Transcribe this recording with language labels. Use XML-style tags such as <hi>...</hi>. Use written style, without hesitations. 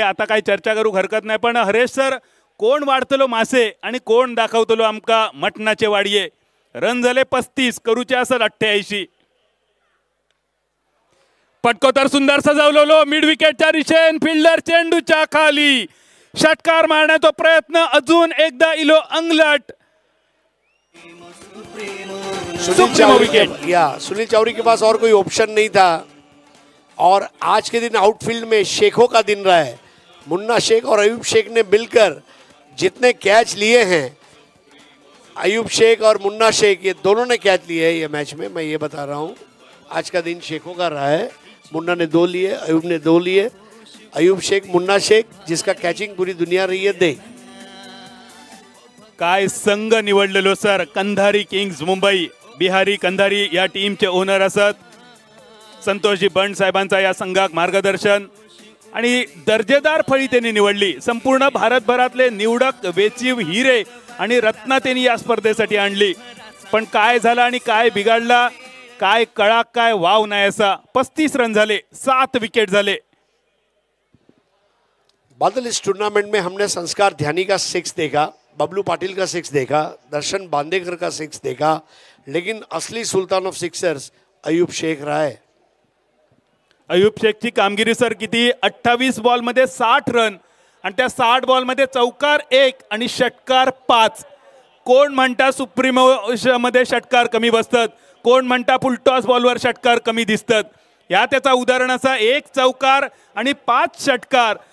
<mr>आता काही चर्चा करू हरकत नाही. पण हरेश सर, कोण वाढतलो मासे आणि कोण दाखवतलो आमका मटणाचे वाडये. रन झाले 35, करूचे असेल 88. पटको तर सुंदर सजवलेलो मिड विकेटच्या दिशेन. फिल्डर चेंडूच्या खाली षटकार मारण्याचा प्रयत्न. अजून एकदा इलो अंगलट.</mr> <hi>सुनील चावरी के पास और कोई ऑप्शन नहीं था और आज के दिन आउटफील्ड में शेखों का दिन रहा है. मुन्ना शेख और अयूब शेख ने मिलकर जितने कैच लिए हैं, अयूब शेख और मुन्ना शेख ये दोनों ने कैच लिए हैं ये मैच में. मैं ये बता रहा हूँ आज का दिन शेखों का रहा है. मुन्ना ने 2 लिए, अयूब ने 2 लिए. अयूब शेख, मुन्ना शेख, जिसका कैचिंग पूरी दुनिया रही है दे.</hi> <mr>काय संघ निवडलेलो सर. कंधारी किंग्स मुंबई, बिहारी कंधारी या टीमचे ओनर असत. संतोषजी बंड साहेबांचा या संघाक मार्गदर्शन आणि दर्जेदार फळी त्यांनी निवडली. संपूर्ण भारतभरातले निवडक वेचीव हिरे आणि रत्ना त्यांनी या स्पर्धेसाठी आणली. पण काय झालं आणि काय बिघडला, काय कळा, काय वाव नाही असा. 35 रन झाले, 7 विकेट झाले.</mr> <hi>बादल, इस टूर्नामेंट में हमने संस्कार ध्यानी का 6 देखा, बबलू पाटिल का 6 देखा, दर्शन बांदेकर का 6 देखा, लेकिन असली सुल्तान ऑफ सिक्सर्स अयूब शेख रहा है.</hi> <mr>अयूब शेखची कामगिरी सर किती. 28 बॉल मध्ये 60 रन आणि त्या 60 बॉल मध्ये चौकार 1 आणि षटकार 5. कोण म्हणता सुप्रीमो मध्ये षटकार कमी बसतात, कोण म्हणता फुलटॉस बॉलवर षटकार कमी दिसतात. या त्याचा उदाहरण असा 1 चौकार आणि 5 षटकार.</mr>